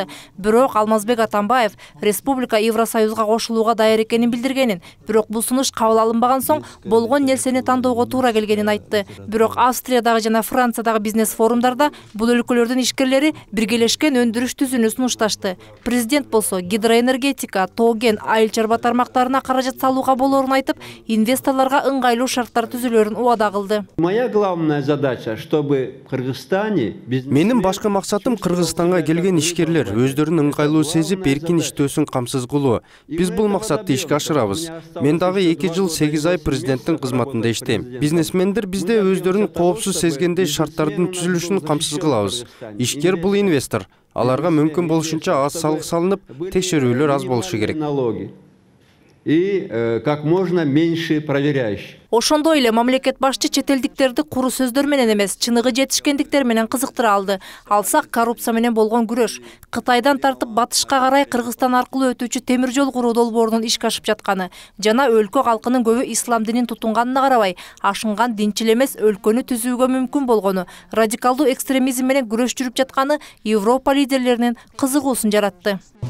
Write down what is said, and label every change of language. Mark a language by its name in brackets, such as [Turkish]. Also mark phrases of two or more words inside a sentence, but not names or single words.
[Kyrgyz] Бирок Алмазбек Атамбаев республика Евросоюзга кошулууга даяр экенин билдиргенин, бирок бул сунуш кабыл алынбаган соң болгон нерсени тандоого туура келгенин айтты. Бирок Австриядагы жана Франциядагы бизнес форумдарда бул өлкөлөрдүн ишкерлери биргелешкен өндүрүш түзүүнү сунушташты. Президент болсо гидроэнергетика, тоген, айыл чарба тармактарына каражат салууга болоорун айтып, инвесторлорго ыңгайлуу шарттар түзүлөрүн убада кылды. [Russian] Моя главная задача, чтобы в Кыргызстане [Kyrgyz] Менин башкы максатым Кыргызстанга келген ишкерлер өздөрүн ыңгайлуу сезип, эркин иштөөсүн камсыз кылуу. Биз бул максатты ишке ашырабыз. Мен дагы 2 жыл 8 ай президенттин кызматында иштейм. Бизнесмендер бизде өздөрүн коопсуз сезгендей шарттардын түзүлүшүн камсыз кылабыз. Ишкер бул инвестор. Аларга мүмкүн болушунча аз салык салынып, текшерүүлөр аз болушу керек. [Russian] И как можно меньше проверяющих. [Kyrgyz] Ошондой эле мамлекет башчы чет элдиктерди куру сөздөр менен эмес, чыныгы жетишкендиктер менен кызыктыра алды. Алсак коррупция менен болгон күрөш, Кытайдан тартып батышка карай Кыргызстан аркылуу өтүүчү темир жол куруу долбоорунун ишке ашып жатканы жана өлкө калкынын көбү ислам динин тутунганына карабай, ашынган динчил эмес өлкөнү түзүүгө мүмкүн болгону, радикалдуу экстремизм менен күрөш жүрүп жатканы Европа лидерлеринин кызыгуусун жаратты.